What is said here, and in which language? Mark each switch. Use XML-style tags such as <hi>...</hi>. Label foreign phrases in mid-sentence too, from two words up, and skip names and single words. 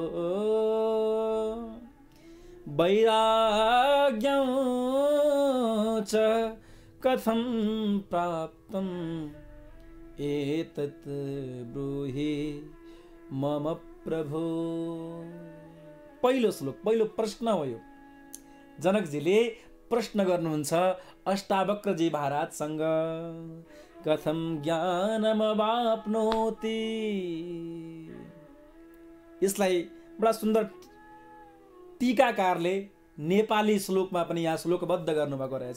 <sa>वैराग्यं च कथं प्राप्तम्, एतत् ब्रूहि मम प्रभो।</sa> <ne>पहिलो श्लोक, पहिलो प्रश्न हो यो। जनकजीले प्रश्न गर्नुहुन्छ अष्टावक्रजी महाराजसँग,</ne> <sa>कथं ज्ञानमवाप्नोति।</sa> <ne>यसलाई बडा सुन्दर टीकाकारले नेपाली श्लोकमा पनि यहाँ श्लोकबद्ध गर्नुभएको रहेछ।</ne>